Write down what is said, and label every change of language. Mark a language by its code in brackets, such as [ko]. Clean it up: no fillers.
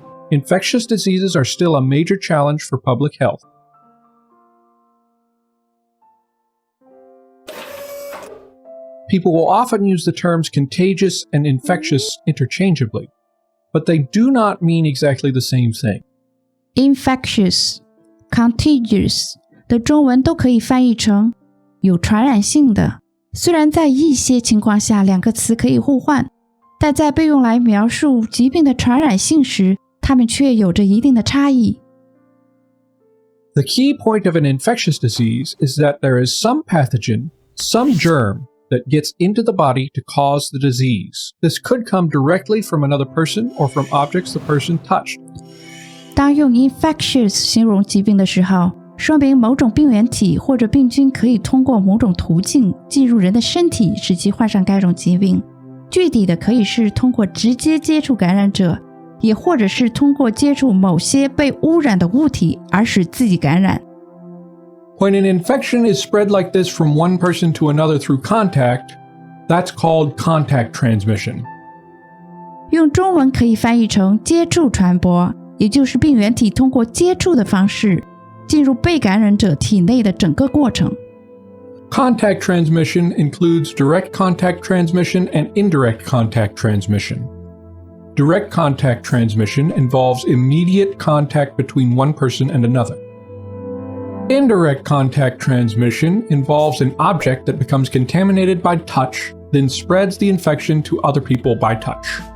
[en] Infectious diseases are still a major challenge for public health. People will often use the terms contagious and infectious interchangeably, but they do not mean exactly the same thing. [zh] Infectious, contagious 的中文都可以翻译成有传染性的。虽然在一些情况下两个词可以互换，但在被用来描述疾病的传染性时，它们却有着一定的差异。 [en] The key point of an infectious disease is that there is some pathogen, some germ, that gets into the body to cause the disease. This could come directly from another person or from objects the person touched. [zh] 当用 infectious 形容疾病的时候，说明某种病原体或者病菌可以通过某种途径进入人的身体，使其患上该种疾病。具体的可以是通过直接接触感染者，也或者是通过接触某些被污染的物体而使自己感染。 [en] When an infection is spread like this from one person to another through contact, that's called contact transmission. [zh] 用中文可以翻译成接触传播，也就是病原体通过接触的方式进入被感染者体内的整个过程。 [en] Contact transmission includes direct contact transmission and indirect contact transmission. Direct contact transmission involves immediate contact between one person and another. Indirect contact transmission involves an object that becomes contaminated by touch, then spreads the infection to other people by touch.